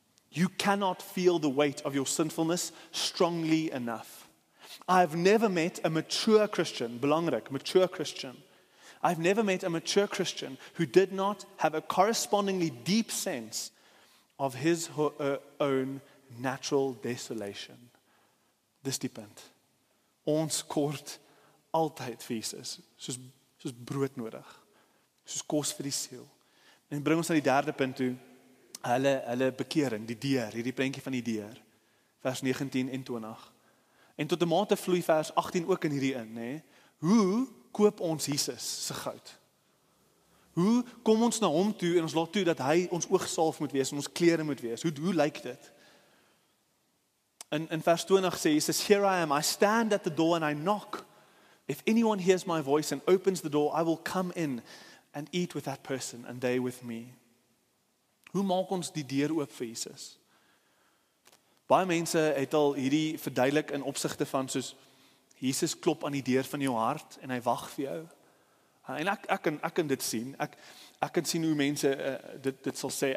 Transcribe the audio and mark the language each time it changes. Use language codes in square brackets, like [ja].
[en] You cannot feel the weight of your sinfulness strongly enough. I've never met a mature Christian, belangrik, mature Christian. I've never met a mature Christian who did not have a correspondingly deep sense of his or her own natural desolation. [af] Dis die punt. Ons kort altyd vir Jesus, soos brood nodig, soos kos vir die siel. En bring ons na die derde punt toe, hulle bekering, die deur, hierdie prentjie van die deur, vers 19 en 20. En tot 'n mate vloei vers 18 ook in hierdie in, nê? Hoe koop ons Jesus se goud? Hoe kom ons na hom toe en ons laat toe dat hy ons oogsalf moet wees en ons klere moet wees? Hoe lyk dit? In vers 20 sê Jesus, [en] here I am, I stand at the door and I knock. If anyone hears my voice and opens the door, I will come in and eat with that person and they with me. [af] Hoe maak ons die deur oop vir Jesus? Baie mense het al hierdie verduidelik in opsigte van soos Jesus klop aan die deur van jou hart en hy wag vir jou. En ek kan dit sien. Ek kan sien hoe mense dit sal sê.